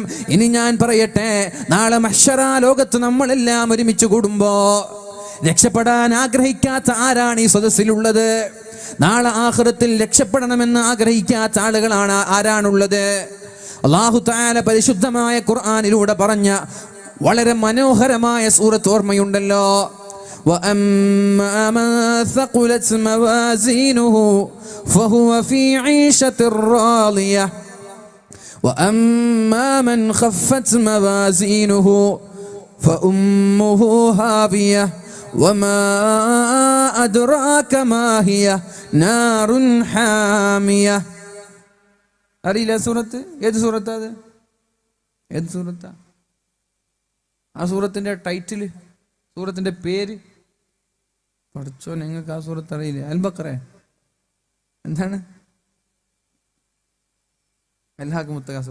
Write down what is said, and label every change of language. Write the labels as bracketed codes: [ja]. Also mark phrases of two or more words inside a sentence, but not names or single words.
[ml] ഇനി ഞാൻ പറയട്ടെ, നാളെ മഹ്ശറ ലോകത്ത് നമ്മളെല്ലാം ഒരുമിച്ച് കൂടുമ്പോ രക്ഷപ്പെടാൻ ആഗ്രഹിക്കാത്ത ആരാണ് ഈ സദസ്സിലുള്ളത്? നാളെ ആഖിറത്തിൽ രക്ഷപ്പെടണമെന്ന് ആഗ്രഹിക്കാത്ത ആളുകളാണ് ആരാണുള്ളത്? [ar] الله تعالى [ml] പരിശുദ്ധമായ ഖുർആനിലൂടെ പറഞ്ഞ വളരെ മനോഹരമായ സൂറത്ത് ഓർമ്മയുണ്ടല്ലോ. [ar] وَأَمَّا مَنْ ثَقُلَتْ مَوَازِينُهُ فَهُوَ فِي عِيشَةٍ رَاضِيَةٍ وَأَمَّا مَنْ خَفَّتْ مَوَازِينُهُ فَأُمُّهُ هَاوِيَةٌ وَمَا أَدْرَاكَ مَا هِيَ نَارٌ حَامِيَةٌ. [ml] അറിയില്ല സൂറത്ത്? ഏത് സൂറത്താ അത്? ഏത് സൂറത്താ? ആ സൂറത്തിന്റെ ടൈറ്റിൽ, സൂറത്തിന്റെ പേര് പഠിച്ചോ? നിങ്ങൾക്ക് ആ സൂറത്ത് അറിയില്ല? അൽ ബഖറ എന്താണ്? അൽഹാഖ് മുത്തഖാസുറ.